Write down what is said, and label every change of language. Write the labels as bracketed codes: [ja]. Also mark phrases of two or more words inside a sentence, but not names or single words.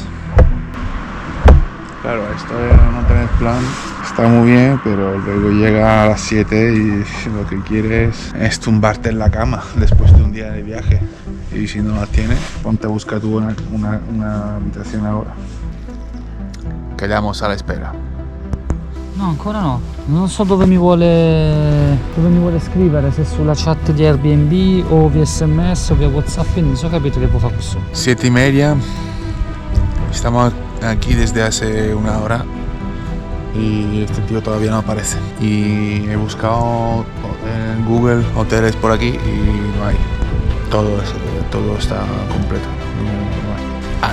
[es] Claro, esto de no tener plan está muy bien, pero luego llega a las 7 y lo que quieres es tumbarte en la cama después de un día de viaje. Y si no la tienes, ponte a buscar tú una habitación ahora. Quedamos a la espera. No, [it] ancora no. Non so dove mi vuole scrivere, se sulla chat di Airbnb o via SMS o via WhatsApp, quindi non so capito che può fare questo. [es] 7:30. Estamos aquí desde hace una hora y este tío todavía no aparece. Y he buscado en Google hoteles por aquí y no hay. Todo está completo. No hay.